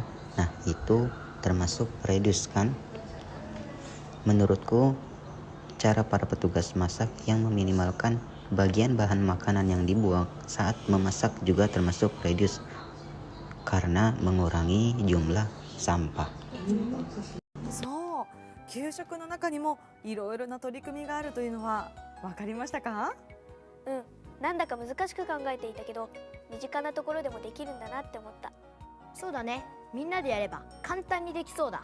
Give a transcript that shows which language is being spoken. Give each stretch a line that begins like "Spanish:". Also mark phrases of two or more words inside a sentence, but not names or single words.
Indonesian: Nah, itu termasuk reduce kan? Menurutku, cara para petugas masak yang meminimalkan bagian bahan makanan yang dibuang saat memasak juga termasuk reduce karena mengurangi jumlah sampah.
Japanese: そう、給食の中にもいろいろな取り組みがあるというのは分かりましたか？うん、なんだか難しく考えていたけど身近なところでもできるんだなって思った。そうだね、みんなでやれば簡単にできそうだ。